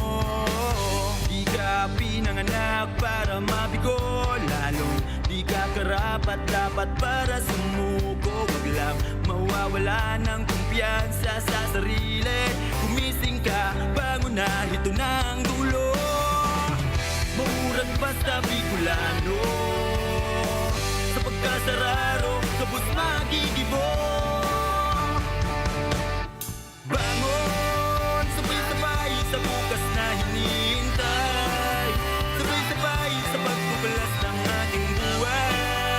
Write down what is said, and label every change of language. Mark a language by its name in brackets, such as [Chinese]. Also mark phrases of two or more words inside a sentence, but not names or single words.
[Filipino] Di ka pinanganak para mabigo, lalong di ka karapat dapat para sumuko. Huwag lang mawawala ng kumpiyansa sa sarili. Gumising ka, bangon na, ito na ang dulo. [Bikol] Maurag basta Bicolano, sa pagkasararo, kabus magigibo. [Filipino] Bangon, sabay-sabay sa bukas na hinihintay. Sabay-sabay sa pagbubalas ng ating buhay.